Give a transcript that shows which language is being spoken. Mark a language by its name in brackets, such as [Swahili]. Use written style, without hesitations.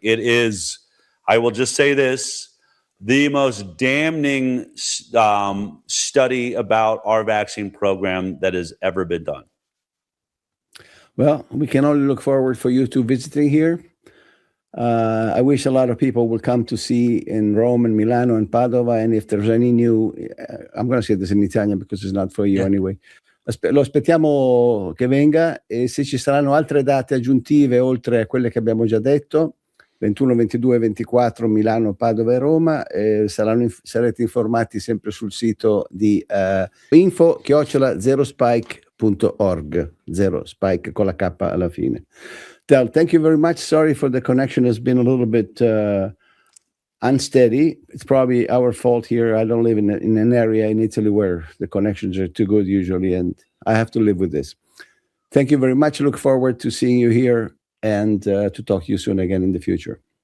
[English] It is, I will just say this, the most damning study about our vaccine program that has ever been done. Well, we can only look forward for you to visiting here. I wish a lot of people will come to see in Rome and Milano and Padova, and if there's any new, I'm going to say this in Italian because it's not for you anyway. [Italian] Lo aspettiamo che venga, e se ci saranno altre date aggiuntive oltre a quelle che abbiamo già detto, 21, 22, 24 Milano, Padova e Roma, sarete informati sempre sul sito di info@zerospike.org, zero spike con la K alla fine. [English] Del, thank you very much. Sorry for the connection has been a little bit unsteady. It's probably our fault here. I don't live in an area in Italy where the connections are too good usually, and I have to live with this. Thank you very much. Look forward to seeing you here and to talk to you soon again in the future.